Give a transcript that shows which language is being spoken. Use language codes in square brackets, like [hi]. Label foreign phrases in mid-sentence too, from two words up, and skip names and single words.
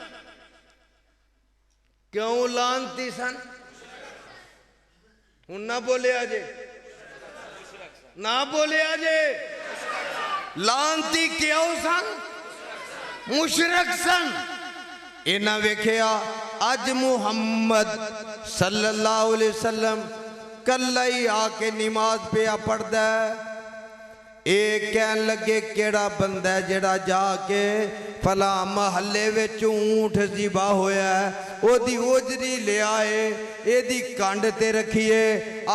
[pa] کیوں لانتی سن? ہن نہ بولے اجے، نہ بولے اجے. لانتی کیوں سن؟ مشرک سن. انہاں ویکھیا اج محمد [ar] صلى الله عليه وسلم [pa] کلا ہی آکے نماز پیا پڑھدا ہے. اک کہن لگے کیہڑا بندہ ہے جیہڑا جاکے فلاں محلے وچ اونٹھ ذبح ہویا اودی اوجھڑی لے آئے، ایدی کنڈ تے رکھیے.